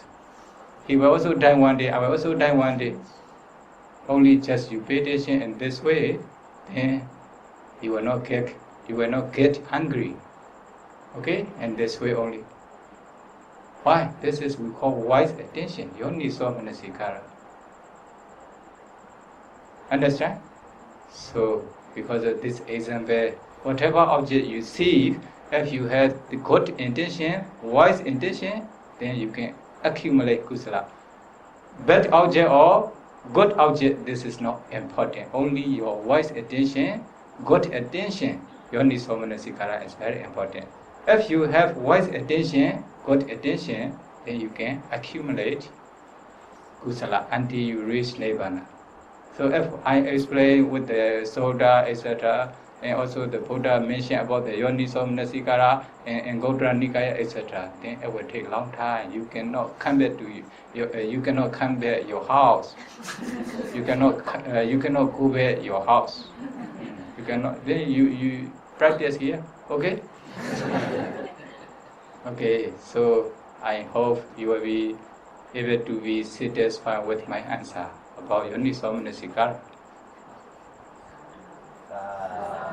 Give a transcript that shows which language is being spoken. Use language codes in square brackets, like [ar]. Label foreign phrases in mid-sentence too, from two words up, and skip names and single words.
[en] He will also die one day, I will also die one day. Only just you pay attention in this way, then you will not get angry. Okay? And this way only. Why? This is we call wise attention. [pi] Yoniso manasikara. [en] Understand? So because of this example, whatever object you see, if you have the good intention, wise intention, then you can accumulate kusala. Bad object or good object, this is not important. Only your wise attention, good attention, [pi] yoniso manasikara [en] is very important. If you have wise attention, good attention, then you can accumulate kusala until you reach Nibbāna. So if I explain with the soda, etc., and also the Buddha mentioned about the [pi] yoniso manasikara [en] and Gautara Nikaya, etc., then it will take a long time. You cannot come back to you cannot come back your house. You cannot go back your house. You cannot. Then you practice here, okay? Okay. So I hope you will be able to be satisfied with my answer about [pi] yoniso manasikara.